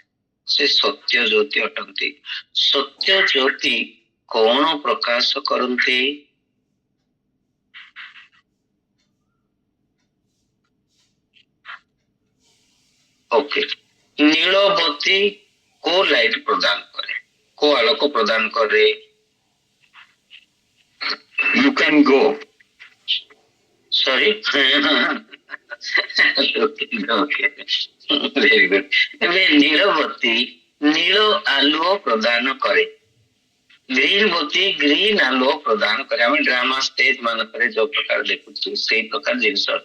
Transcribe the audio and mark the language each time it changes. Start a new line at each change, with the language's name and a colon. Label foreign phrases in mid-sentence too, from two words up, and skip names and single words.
Odia: ସେ ସତ୍ୟ ଜ୍ୟୋତି ଅଟନ୍ତି। ସତ୍ୟ ଜ୍ୟୋତି କଣ ପ୍ରକାଶ କରନ୍ତି? ଓକେ, ନୀଳବତୀ କୋ ଲାଇଟ ପ୍ରଦାନ କରେ, କୋ ଆଲୋକ ପ୍ରଦାନ କରେ?
English: You can go. sorry very good.
Odia: ଏବେ ନୀଳବତୀ ନୀଳ ଆଲୁଅ ପ୍ରଦାନ କରେ, ଗ୍ରୀନ ବତୀ ଗ୍ରୀନ ଆଲୁଅ ପ୍ରଦାନ କରେ। ଆମେ
English: drama stage
Odia: ମାନଙ୍କରେ ଯୋଉ ପ୍ରକାର ଦେଖୁଛୁ ସେଇ ପ୍ରକାର ଜିନିଷ ଅଟେ।